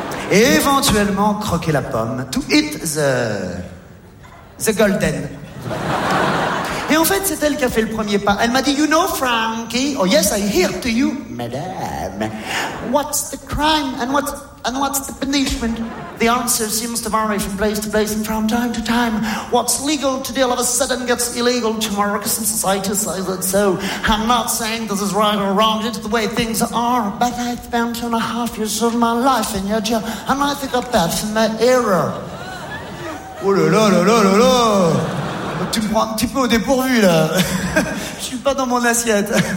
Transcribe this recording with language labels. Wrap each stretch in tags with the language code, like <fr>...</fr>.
<fr>Et éventuellement croquer la pomme.</fr> <en>To eat the golden.</en> <fr>Et en fait, c'est elle qui a fait le premier pas. Elle m'a dit,</fr> <en>you know,</en> <fr>Frankie.</fr> <en>Oh yes, I hear to you, madame. What's the crime and what's the punishment? The answer seems to vary from place to place and from time to time. What's legal today all of a sudden gets illegal tomorrow, because in society says it so. I'm not saying this is right or wrong, it's the way things are. But I've spent 2.5 years of my life in your jail, and I think I'm bad for my error.</en> <fr>Oh là là là là là là! Tu me prends un petit peu au dépourvu là! Je suis pas dans mon assiette!</fr>